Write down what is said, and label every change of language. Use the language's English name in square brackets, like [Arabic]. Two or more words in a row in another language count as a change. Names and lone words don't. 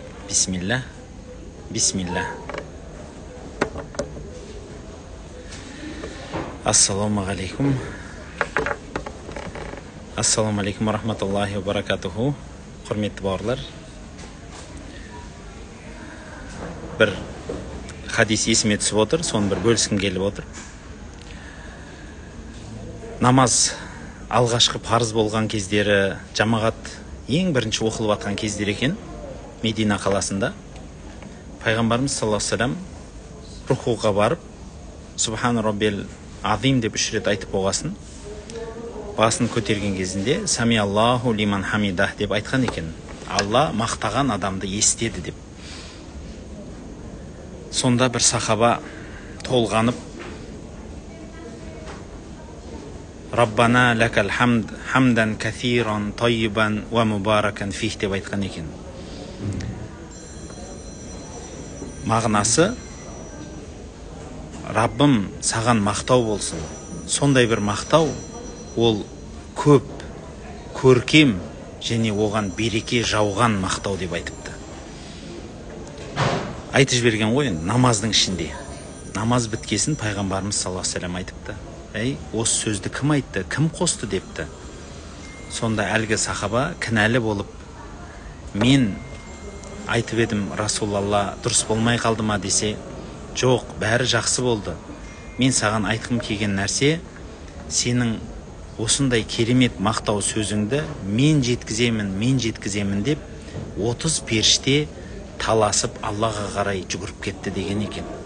[Arabic] بسم الله. بسم الله. السلام عليكم. السلام عليكم ورحمة الله وبركاته. [Kazakh] Құрметті бауырлар. Bir hadis есіме түсіп отыр, соны бір бөліскім келіп отыр. Намаз алғашқы парыз болған кездері, жамағат ең бірінші оқылып атқан кездер екен, Медина қаласында. Пайғамбарымыз [Arabic] صلى الله عليه وسلم [Kazakh] рукуға барып, [Arabic] سبحان ربي العظيم [Kazakh] деп 3 рет айтып болғасын, басын көтерген кезінде [Arabic] سمع الله لمن حمده [Kazakh] деп айтқан екен. Алла мақтаған адамды естеді деп. Сонда бір сахаба толғанып, [Arabic] ربنا لك الحمد حمدا كثيرا طيبا ومباركا فيه [Kazakh] деп айтқан екен. Мағынасы, Раббым саған мақтау болсын. Сондай бір мақтау, ол көп, көркем және оған береке жауған мақтау деп айтыпты. Айтып жіберген ғой, намаздың ішінде. Намаз біткесін пайғамбарымыз [Arabic] صلى الله عليه وسلم [Kazakh] айтыпты. Осы сөзді кім айтты, кім қосты депті. Сонда әлгі сахаба кінәлі болып, мен айтып едім, Расулалла дұрыс болмай қалды ма десе, жоқ, бәрі жақсы болды. Мен саған айтқым келген нәрсе, сенің осындай керемет мақтау сөзіңді мен жеткіземін деп 30 періште таласып Аллаға қарай жүгіріп кетті деген екен.